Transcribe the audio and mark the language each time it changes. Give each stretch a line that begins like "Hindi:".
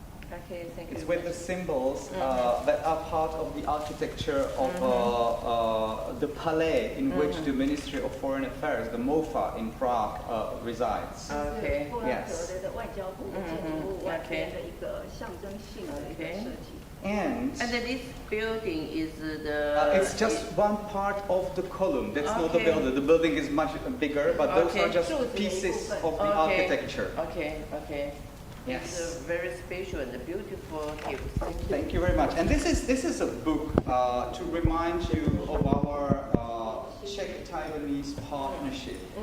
English: Okay, thank you. It's with the symbols that are part of the architecture of the palais in which the Ministry of Foreign Affairs, the MOFA in Prague, resides. Okay.
Chinese: 布拉格的外交部的建筑物外边的一个象征性的一个设计。
English: And this building is the. it's just one part of the column. That's not the building. The building is much bigger, but those are just pieces of the architecture. Okay. Yes. It's very special and beautiful gift. Thank you very much. And this is a book to remind you of our Czech-Taiwanese partnership.